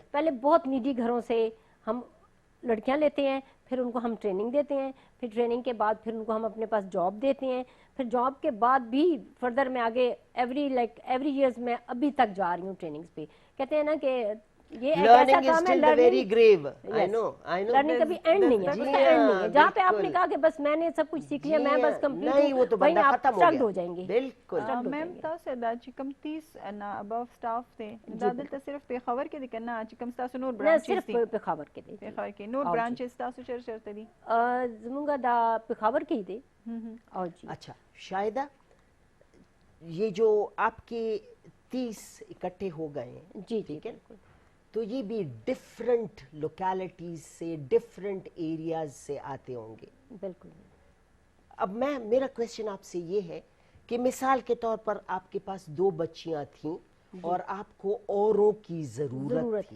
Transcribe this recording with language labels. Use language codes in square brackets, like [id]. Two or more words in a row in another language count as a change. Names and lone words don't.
[ur] پہلے بہت نیڈی گھروں سے ہم لڑکیاں لیتے ہیں، پھر ان کو ہم ٹریننگ دیتے ہیں، پھر ٹریننگ کے بعد پھر ان کو ہم اپنے پاس جاب دیتے ہیں، پھر جاب کے بعد بھی فردر میں آگے [en] every years [ur] میں ابھی تک جا رہی ہوں ٹریننگز پہ. کہتے ہیں نا کہ یہ ایک ایسا [en] Learning is [ur] کام ہے, [en] still the very grave. I Yes. know. [ur] لرننگ کبھی اینڈ نہیں ہے, جی اس کا اینڈ نہیں ہے. ہاں, جہاں پہ آپ نے بالکل. کہا کہ بس میں نے سب کچھ سیکھ لیا, جی میں بس ہاں, کمپلیٹ نہیں، وہ تو وہیں بندہ آپ ختم ہو stuck گیا. ہو جائیں گے. بالکل. Stuck हो میم جائیں گے. [ps] تاسو دا چې کوم 30 انا اباف سټاف دی دا دلته صرف په خبر کې دي کنه چې کوم تاسو نور نه برانچز صرف دي په خبر کې دی په خبر کې نور او جی. برانچز تاسو چرته دي زمونږ دا په خبر کې دی او جی [ur] اچھا شاہدہ، یہ جو آپ کے 30 اکٹھے ہو گئے ہیں, جی ٹھیک ہے, بالکل. تو یہ بھی [en] different localities [ur] سے, [en] different areas [ur] سے آتے ہوں گے. بالکل. اب میرا کویسچن آپ سے یہ ہے کہ مثال کے طور پر آپ کے پاس 2 بچیاں تھیں اور آپ کو اوروں کی ضرورت تھی